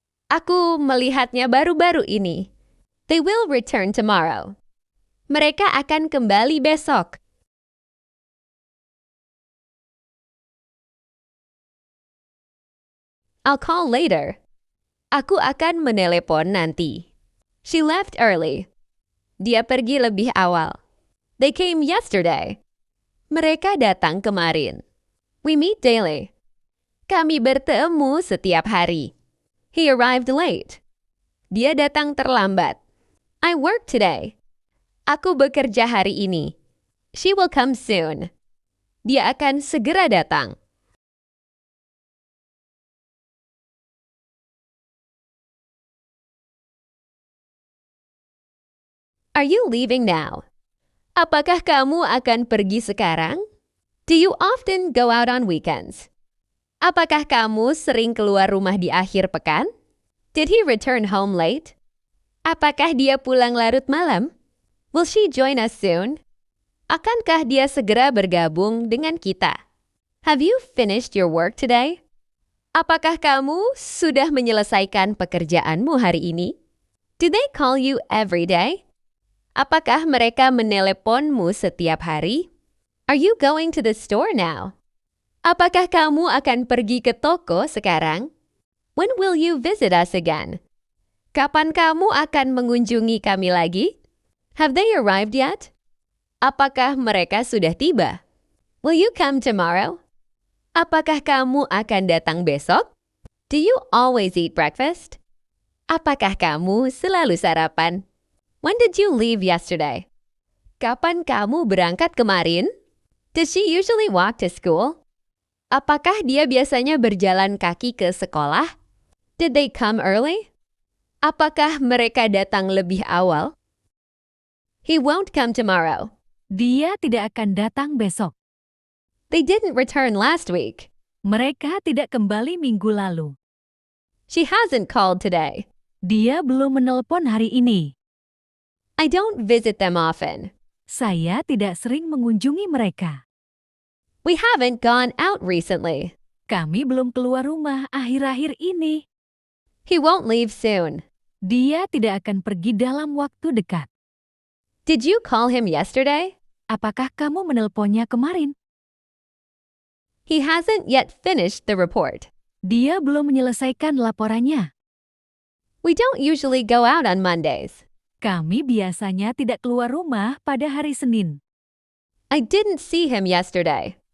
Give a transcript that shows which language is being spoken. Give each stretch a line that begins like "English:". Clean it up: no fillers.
Indonesian: Aku melihatnya baru-baru ini.
English: They will return tomorrow.
Indonesian: Mereka akan kembali besok.
English: I'll call later.
Indonesian: Aku akan menelepon nanti.
English: She left early.
Indonesian: Dia pergi lebih awal.
English: They came yesterday.
Indonesian: Mereka datang kemarin.
English: We meet daily.
Indonesian: Kami bertemu setiap hari.
English: He arrived late.
Indonesian: Dia datang terlambat.
English: I work today.
Indonesian: Aku bekerja hari ini.
English: She will come soon.
Indonesian: Dia akan segera datang.
English: Are you leaving now?
Indonesian: Apakah kamu akan pergi sekarang?
English: Do you often go out on weekends?
Indonesian: Apakah kamu sering keluar rumah di akhir pekan?
English: Did he return home late?
Indonesian: Apakah dia pulang larut malam?
English: Will she join us soon?
Indonesian: Akankah dia segera bergabung dengan kita?
English: Have you finished your work today?
Indonesian: Apakah kamu sudah menyelesaikan pekerjaanmu hari ini?
English: Do they call you every day?
Indonesian: Apakah mereka meneleponmu setiap hari?
English: Are you going to the store now?
Indonesian: Apakah kamu akan pergi ke toko sekarang?
English: When will you visit us again?
Indonesian: Kapan kamu akan mengunjungi kami lagi?
English: Have they arrived yet?
Indonesian: Apakah mereka sudah tiba?
English: Will you come tomorrow?
Indonesian: Apakah kamu akan datang besok?
English: Do you always eat breakfast?
Indonesian: Apakah kamu selalu sarapan?
English: When did you leave yesterday?
Indonesian: Kapan kamu berangkat kemarin?
English: Does she usually walk to school?
Indonesian: Apakah dia biasanya berjalan kaki ke sekolah?
English: Did they come early?
Indonesian: Apakah mereka datang lebih awal?
English: He won't come tomorrow.
Indonesian: Dia tidak akan datang besok.
English: They didn't return last week.
Indonesian: Mereka tidak kembali minggu lalu.
English: She hasn't called today.
Indonesian: Dia belum menelpon hari ini.
English: I don't visit them often.
Indonesian: Saya tidak sering mengunjungi mereka.
English: We haven't gone out recently.
Indonesian: Kami belum keluar rumah akhir-akhir ini.
English: He won't leave soon.
Indonesian: Dia tidak akan pergi dalam waktu dekat.
English: Did you call him yesterday?
Indonesian: Apakah kamu menelponnya kemarin?
English: He hasn't yet finished the report.
Indonesian: Dia belum menyelesaikan laporannya.
English: We don't usually go out on Mondays.
Indonesian: Kami biasanya tidak keluar rumah pada hari Senin.
English: I didn't see him yesterday.